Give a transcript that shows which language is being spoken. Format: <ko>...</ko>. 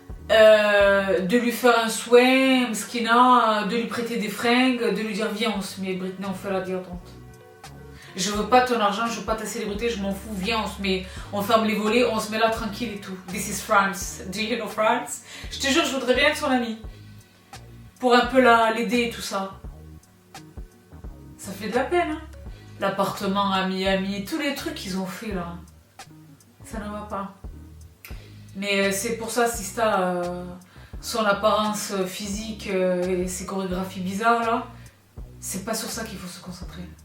<fr>De lui faire un soin, Mskina, de lui prêter des fringues, de lui dire viens on se met Britney, on fait la détente. Je veux pas ton argent, je veux pas ta célébrité, je m'en fous, viens on se met, on ferme les volets, on se met là tranquille et tout.</fr> <en>This is France, do you know France?</en> <fr>Je te jure je voudrais bien être son amie. Pour un peu l'aider et tout ça. Ça fait de la peine hein. L'appartement à Miami, tous les trucs qu'ils ont fait là. Ça ne va pas. Mais c'est pour ça, Sista, son apparence physique et ses chorégraphies bizarres là, c'est pas sur ça qu'il faut se concentrer.</fr>